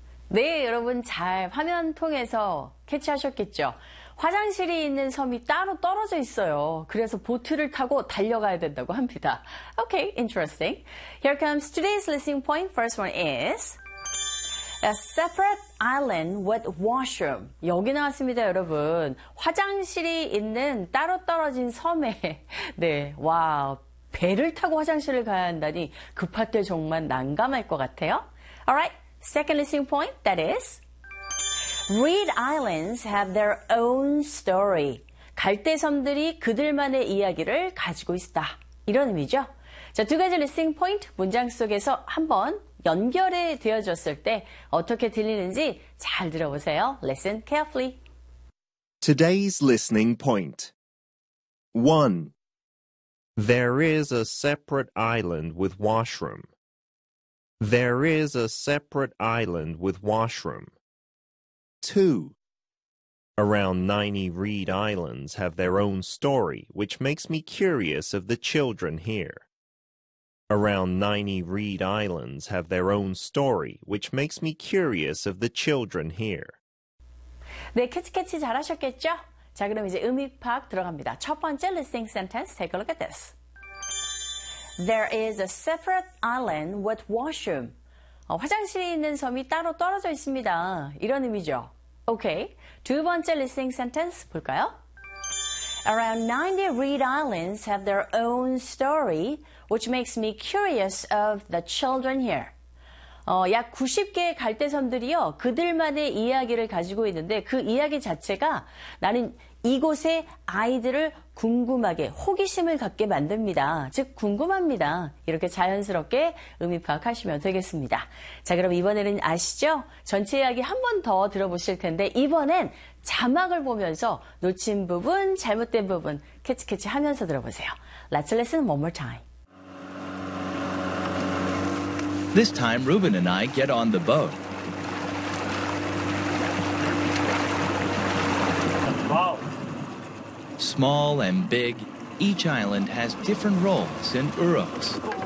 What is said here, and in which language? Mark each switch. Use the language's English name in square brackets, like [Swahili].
[Korean] Yes, 여러분 잘 화면 통해서 캐치하셨겠죠? 화장실이 있는 섬이 따로 떨어져 있어요. 그래서 보트를 타고 달려가야 된다고 합니다. [English] Okay, interesting. Here comes today's listening point. First one is a separate island with washroom. [Korean] 여기 나왔습니다, 여러분. 화장실이 있는 따로 떨어진 섬에, 네, 와, 배를 타고 화장실을 가야 한다니 급할 때 정말 난감할 것 같아요. [English] Alright, second listening point, that is, reed islands have their own story. [Korean] 갈대섬들이 그들만의 이야기를 가지고 있다. 이런 의미죠. 자, 두 가지 listening point, 문장 속에서 한번 연결이 되어졌을 때 어떻게 들리는지 잘 들어보세요. [English] Listen carefully. Today's listening point. 1. There is a separate island with washroom. There is a separate island with washroom. 2. Around 90 reed islands have their own story, which makes me curious of the children here. Around 90 reed islands have their own story, which makes me curious of the children here. [Korean] 네, 캐치 잘하셨겠죠? 자, 그럼 이제 음이 파악 들어갑니다. 첫 번째 [English] listening sentence, take a look at this. There is a separate island with washroom. [Korean] 화장실이 있는 섬이 따로 떨어져 있습니다. 이런 의미죠. Okay, 두 번째 listening sentence 볼까요? [English] Around 90 reed islands have their own story, which makes me curious of the children here. [Korean] 약 90개의 갈대섬들이요, 그들만의 이야기를 가지고 있는데 그 이야기 자체가 나는 이곳의 아이들을 궁금하게, 호기심을 갖게 만듭니다. 즉, 궁금합니다. 이렇게 자연스럽게 의미 파악하시면 되겠습니다. 자, 그럼 이번에는 아시죠? 전체 이야기 한 번 더 들어보실 텐데 이번엔 자막을 보면서 놓친 부분, 잘못된 부분 캐치 하면서 들어보세요. [English] Let's listen one more time. This time, Ruben and I get on the boat. Wow. Small and big, each island has different roles in Uros.